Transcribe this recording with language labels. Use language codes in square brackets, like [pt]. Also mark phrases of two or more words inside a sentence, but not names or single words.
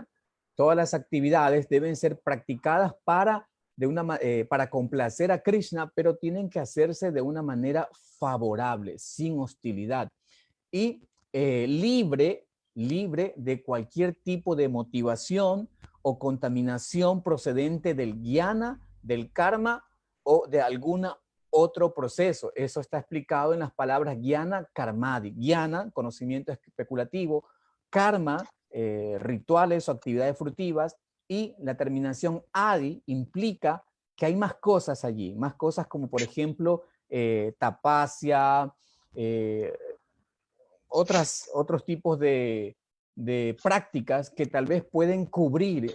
[es] Todas las actividades deben ser practicadas para complacer a Krishna, pero tienen que hacerse de una manera favorable, sin hostilidad y libre de cualquier tipo de motivación o contaminación procedente del jnana, del karma o de algún otro proceso. Eso está explicado en las palabras [sa] jnana karmadi. [es] Jnana, conocimiento especulativo; karma, rituales o actividades fruitivas; y la terminación adi implica que hay más cosas allí, más cosas como por ejemplo tapasya, otros tipos de prácticas que tal vez pueden cubrir.